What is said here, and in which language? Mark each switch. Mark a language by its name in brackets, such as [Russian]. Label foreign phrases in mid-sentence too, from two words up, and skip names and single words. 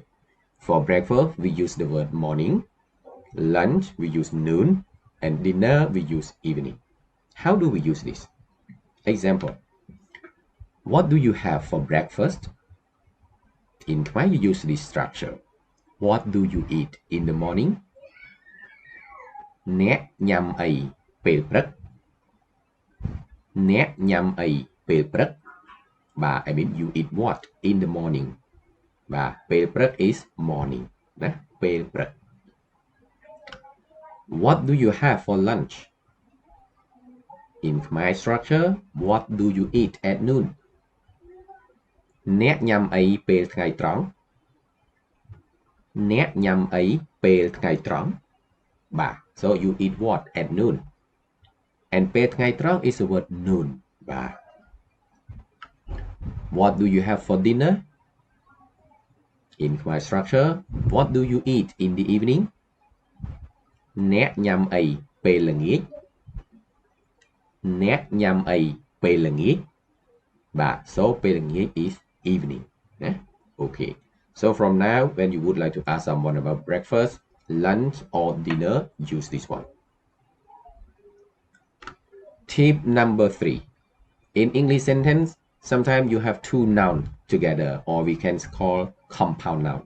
[English] For breakfast, we use the word morning, lunch, we use noon, and dinner, we use evening. How do we use this? Example, what do you have for breakfast? In Khmer, you use this structure. What do you eat in the morning? Nè nhằm ấy, [Khmer] ពេលព្រឹក Nè nhằm ấy, ពេលព្រឹក [English] I mean you eat what in the morning. [Khmer] ពេលព្រឹក [English] is morning. [Khmer] ណា ពេលព្រឹក [English] What do you have for lunch? In Khmer structure, what do you eat at noon? [Khmer] អ្នកញ៉ាំអីពេលថ្ងៃត្រង់ អ្នកញ៉ាំអីពេលថ្ងៃត្រង់ [English] So you eat what at noon? And [Khmer] ពេលថ្ងៃត្រង់ [English] is the word noon. What do you have for dinner? In Khmer structure, what do you eat in the evening? [Khmer] អ្នកញ៉ាំអីពេលល្ងាច អ្នកញ៉ាំអីពេលល្ងាច So ពេលល្ងាច [English] is evening. Okay. So from now, when you would like to ask someone about breakfast, lunch, or dinner, use this one. Tip number 3. In English sentence, sometimes you have two nouns together, or we can call compound noun.